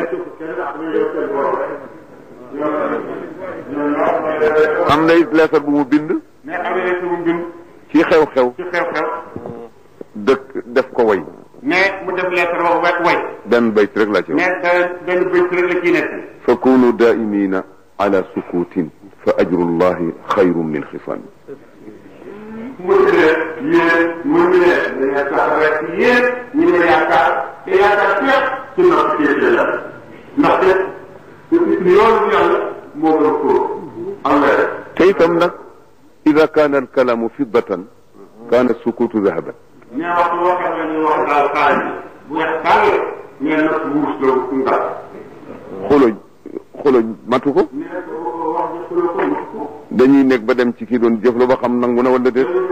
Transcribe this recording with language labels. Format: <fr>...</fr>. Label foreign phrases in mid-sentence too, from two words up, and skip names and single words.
<wo>Malick toppul kenn dara. Am na it leetar bu mu bind. Mais am na leetar bu mu bind. Ci xew-xew. Ci xew-xew. Dëkk def ko way. Mais mu def leetar wax way. Benn bayt rek laa ci wax. Mais benn, benn bayt rek la ciy nekk.</wo> <ar>فكونوا دائمين على سكوت فأجر الله خير من خصام.</ar> <wo>Mu ne yéen, mu ne da ngeen sax rek yéen ñi ma yaakaar, te yaakaar fépp ci ndox ci yéen la. Ndaxte yoonu Yàlla moo gën ko. Am na rek. Te itam nag,</wo> <ar>إذا كان الكلام فضة كان السكوت ذهبا.</ar> <wo>Mais waxtu woo xam ne ñu wax daal xaalis bi, bu weex tàll, mais nag wurus la ndax. Xuloo, xuloo matu ko. Mais wax ji xuloo ko matu ko. Dañuy nekk ba dem ci kii doon jëf la ba xam nangu na wala déet.</wo>